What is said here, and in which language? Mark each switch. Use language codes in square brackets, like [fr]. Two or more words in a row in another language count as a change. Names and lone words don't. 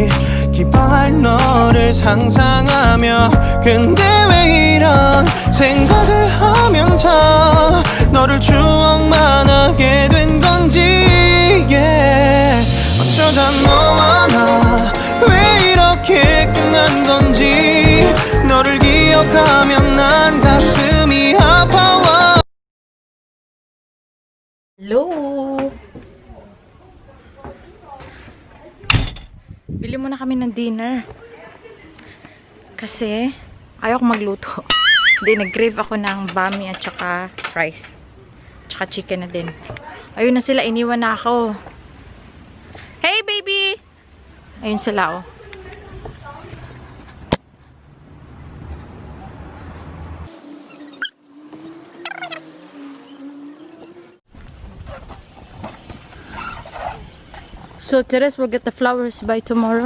[ko] 기뻐할 너를 상상하며 근데 왜 이런 생각을 하면서 너를 추억만 하게 된 건지 yeah. 어쩌다 너와 나 왜 이렇게 끝난 건지 너를 기억하면 난 가슴이 아파와. [tl] Hello! Bili muna kami ng dinner. Kasi, ayaw ko magluto. Hindi, nag-crave ako ng bami at saka rice. Tsaka chicken na din. Ayun na sila, iniwan na ako. [en] Hey, baby! [tl] Ayun sila, oh. [en] So, Teres will get the flowers by tomorrow.